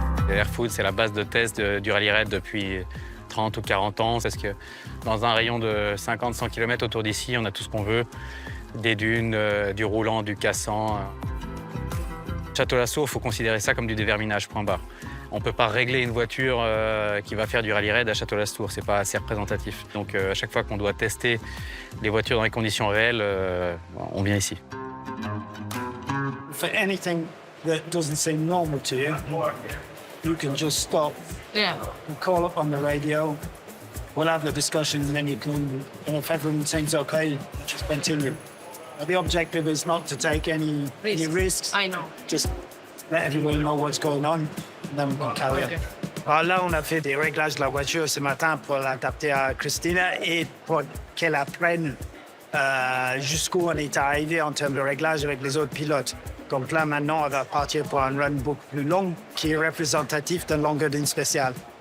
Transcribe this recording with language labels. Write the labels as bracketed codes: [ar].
[fr] Airfood, c'est la base de test du rallye raid depuis 30 ou 40 ans, parce que dans un rayon de 50-100 km autour d'ici, on a tout ce qu'on veut, des dunes, du roulant, du cassant. Château-Lasso, il faut considérer ça comme du déverminage, point barre. On ne peut pas régler une voiture qui va faire du rallye-raid à Château-Lastour, c'est pas assez représentatif. Donc à chaque fois qu'on doit tester les voitures dans les conditions réelles, on vient ici. [en] For anything that doesn't seem normal to you, you can just stop and call up on the radio. We'll have the discussion and then you can, and if everyone seems okay, just continue. The objective is not to take any risks. I know. Just let everyone know what's going on, and then we can carry on. [fr] Alors là, on a fait des réglages de la voiture ce matin pour l'adapter à Christina et pour qu'elle apprenne jusqu'où on est arrivé en termes de réglage avec les autres pilotes. Donc là, maintenant, on va partir pour un run beaucoup plus long qui est représentatif d'une longueur d'une spéciale.